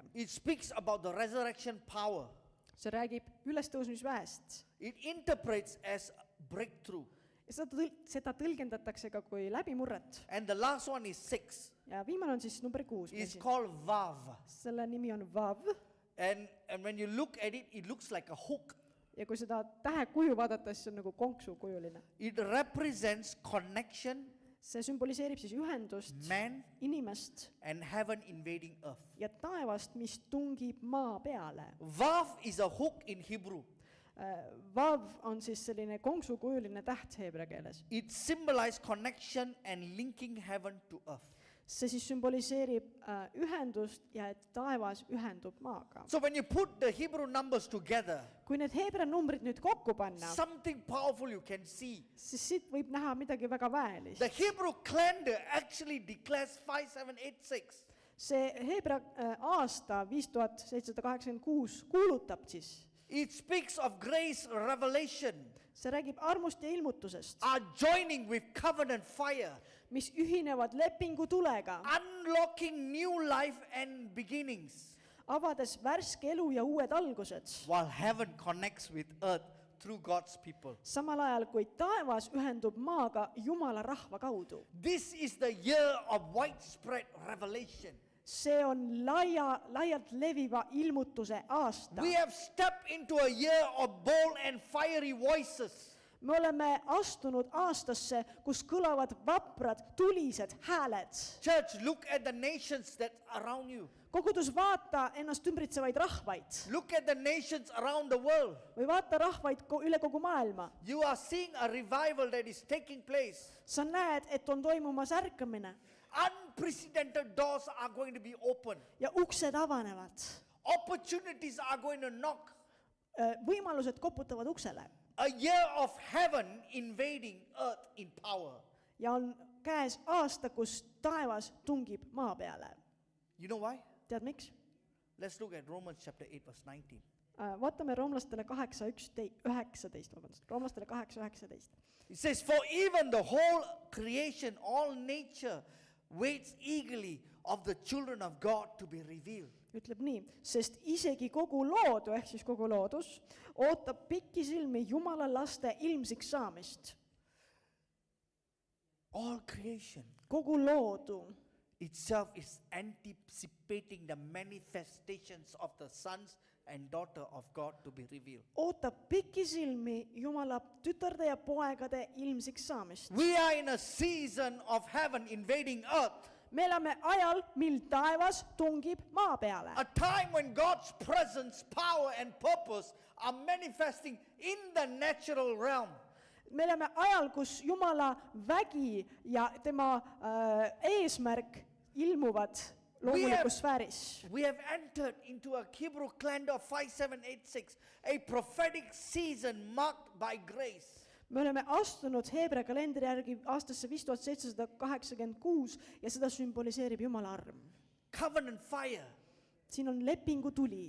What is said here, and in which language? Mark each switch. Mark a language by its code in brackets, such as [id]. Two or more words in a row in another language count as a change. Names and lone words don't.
[en] It speaks about the resurrection power. [et] See räägib ülestõusmisväest. [en] It interprets as breakthrough. [et] Ja seda tõlgendatakse ka kui läbimurret. [en] And the last one is 6. [et] Ja viimane on siis number 6. [en] It's called Vav. [et] Selle nimi on Vav. [en] And when you look at it, it looks like a hook. [et] Ja kui seda tähe kuju vaadata, siis see on nagu konksukujuline. [en] It represents connection, [et] See sümboliseerib siis ühendust, [en] man, [et] inimest [en] and heaven invading earth. [et] ja taevast, mis tungib maa peale. [en] Vav is a hook in Hebrew. [et] Vav on siis selline konksukujuline täht heebrea keeles. [en] It symbolizes connection and linking heaven to earth. [et] See siis sümboliseerib ühendust ja et taevas ühendub maaga. [en] So when you put the Hebrew numbers together, [et] Kui need heebrea numbrid nüüd kokku panna, [en] something powerful you can see. [et] siis siit võib näha midagi väga väelist. [en] The Hebrew calendar actually declares 5786. [et] See heebrea aasta 5786 kuulutab siis. [en] It speaks of grace, revelation, [et] See räägib armust ja ilmutusest, [en] are joining with covenant fire, [et] mis ühinevad lepingu tulega, [en] unlocking new life and beginnings, [et] avades värske elu ja uued algused. [en] while heaven connects with earth through God's people. [et] Samal ajal, kui taevas ühendub maaga Jumala rahva kaudu. [en] This is the year of widespread revelation. [et] See on laialt leviva ilmutuse aasta. [en] We have stepped into a year of bold and fiery voices. [et] Me oleme astunud aastasse, kus kõlavad vaprad, tulised hääled. [en] Church, look at the nations that around you. [et] Kogudus, vaata ennast ümbritsevaid rahvaid [en] Look at the nations around the world. [et] või vaata rahvaid üle kogu maailma. [en] You are seeing a revival that is taking place. [et] Sa näed, et on toimumas ärkamine [en] Unprecedented doors are going to be open. [et] ja uksed avanevad. [en] Opportunities are going to knock. [et] Võimalused koputavad uksele. [en] a year of heaven invading earth in power. [et] ja on käes aasta, kus taevas tungib maa peale. [en] You know why? [et] Tead miks? [en] Let's look at Romans chapter 8 verse 19. [et] Vaatame roomlastele 8:19, vabandust, roomlastele 8:19. [en] It says, for even the whole creation, all nature waits eagerly of the children of God to be revealed. [et] Ütleb nii, sest isegi kogu loodu, ehk siis kogu loodus, ootab pikisilmi Jumala laste ilmsiks saamist. [en] All creation [et] Kogu loodu [en] itself is anticipating the manifestations of the sons and daughter of God to be revealed. [et] ootab pikisilmi Jumala tütarde ja poegade ilmsiks saamist. [en] We are in a season of heaven invading earth. [et] Me elame ajal, mil taevas tungib maa peale. [en] A time when God's presence, power and purpose are manifesting in the natural realm. [et] Me elame ajal, kus Jumala vägi ja tema eesmärk ilmuvad loomulikus sfääris. [en] We have entered into a Hebrew calendar 5786, a prophetic season marked by grace. [et] Me oleme astunud Heebrea kalendri järgi aastasse 5786 ja seda sümboliseerib Jumala arm. [en] Covenant fire, [et] Siin on lepingu tuli,